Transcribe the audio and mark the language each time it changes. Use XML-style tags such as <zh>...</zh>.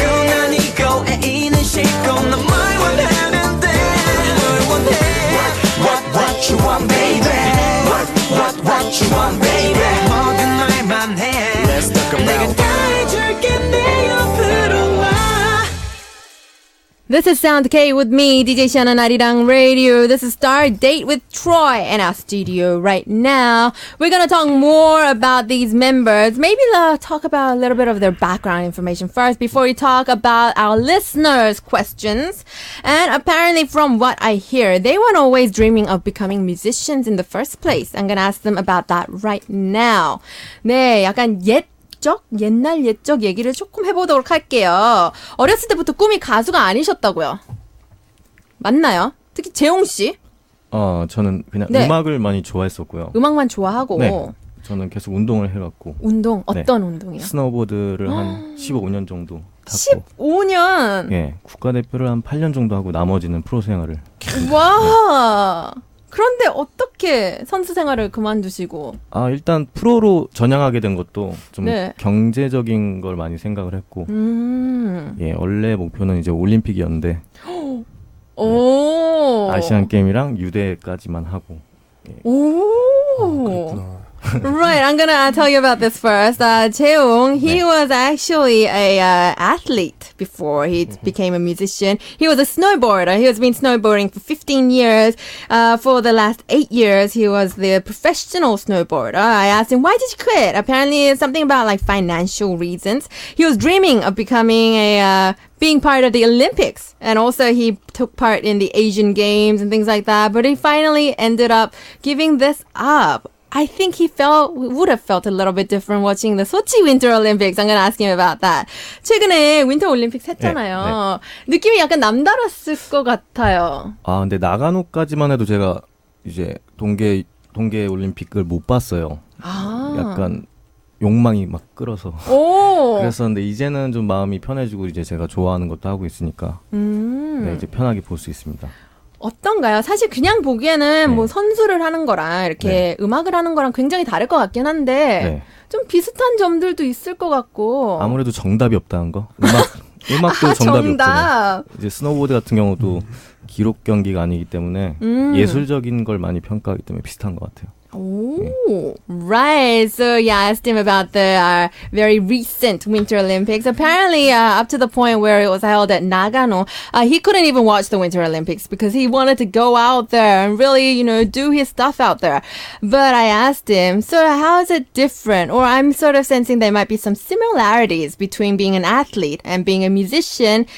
<ko>난 이거 애인은 싫고 난 말 원하는데 뭘 원해?</ko> <en>What you want, baby? What you want, baby?</en> <ko>모든 말만 해.</ko> <en>Let's talk about.</en> <ko>내가 다 해줄게 내 옆으로 와.</ko> <en>This is Sound K with me, DJ Shannon Arirang Radio. This is Star Date with Troy in our studio right now. We're going to talk more about these members. Maybe talk about a little bit of their background information first before we talk about our listeners' questions. And apparently from what I hear, they weren't always dreaming of becoming musicians in the first place. I'm going to ask them about that right now.</en> <ko>네, 약간 옛날 옛적 얘기를 조금 해보도록 할게요. 어렸을 때부터 꿈이 가수가 아니셨다고요? 맞나요? 특히 재홍 씨? 저는 그냥 네. 음악을 많이 좋아했었고요. 음악만 좋아하고. 네. 저는 계속 운동을 해갖고. 운동? 어떤 운동이요? 스노보드를 한 15년 정도 탔고. 15년? 예, 국가대표를 한 8년 정도 하고 나머지는 프로 생활을. 와. 그런데 어떻게 선수 생활을 그만두시고? 일단 프로로 전향하게 된 것도 좀 네. 경제적인 걸 많이 생각을 했고, 예, 원래 목표는 이제 올림픽이었는데, 오. 아시안 게임이랑 유대까지만 하고. 오.</ko> <en>Right, I'm gonna tell you about this first. Jaeung, he was actually a athlete before he became a musician. He was a snowboarder. He has been snowboarding for 15 years. For the last 8 years, he was the professional snowboarder. I asked him, why did you quit? Apparently, it's something about like financial reasons. He was dreaming of becoming being part of the Olympics. And also he took part in the Asian Games and things like that. But he finally ended up giving this up. I think he would have felt a little bit different watching the Sochi Winter Olympics. I'm going to ask him about that.</en> <ko>최근에 윈터 올림픽 했잖아요. 느낌이 약간 남다랐을 것 같아요. 근데 나가노까지만 해도 제가 이제 동계 올림픽을 못 봤어요. 약간 욕망이 막 끌어서. 그랬었는데 이제는 좀 마음이 편해지고 이제 제가 좋아하는 것도 하고 있으니까 네, 이제 편하게 볼 수 있습니다. 어떤가요? 사실 그냥 보기에는 뭐 선수를 하는 거랑 이렇게 음악을 하는 거랑 굉장히 다를 것 같긴 한데 좀 비슷한 점들도 있을 것 같고. 아무래도 정답이 없다는 거. 음악도 정답이 없잖아요. 이제 스노보드 같은 경우도 기록 경기가 아니기 때문에 예술적인 걸 많이 평가하기 때문에 비슷한 것 같아요.</ko> <en>Oh, right. So yeah, I asked him about the very recent Winter Olympics. Apparently, up to the point where it was held at Nagano, he couldn't even watch the Winter Olympics because he wanted to go out there and really, do his stuff out there. But I asked him, so how is it different? Or I'm sort of sensing there might be some similarities between being an athlete and being a musician.</en>